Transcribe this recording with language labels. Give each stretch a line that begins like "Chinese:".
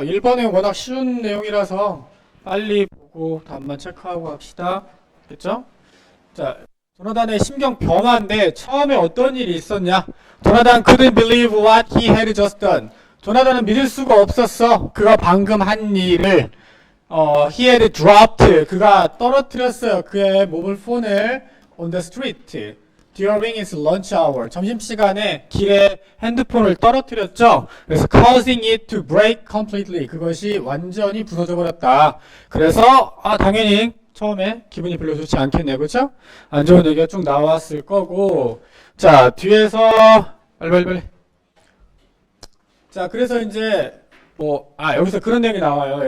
Korean: 1번은 워낙 쉬운 내용이라서 빨리 보고 답만 체크하고 합시다. 됐죠? 자, 조나단의 심경 변화인데 처음에 어떤 일이 있었냐?
English: 조나단 couldn't believe what he had just done.
Korean: 조나단은 믿을 수가 없었어. 그가 방금 한 일을.
English: he had dropped.
Korean: 그가 떨어뜨렸어요. 그의 모바일 폰을
English: on the street. During his lunch hour.
Korean: 점심시간에 길에 핸드폰을 떨어뜨렸죠. 그래서
English: causing it to break completely.
Korean: 그것이 완전히 부서져 버렸다. 그래서 당연히 처음에 기분이 별로 좋지 않겠네요. 그렇죠? 안 좋은 얘기가 쭉 나왔을 거고. 자, 뒤에서 빨리. 자, 그래서 이제 여기서 그런 내용이 나와요.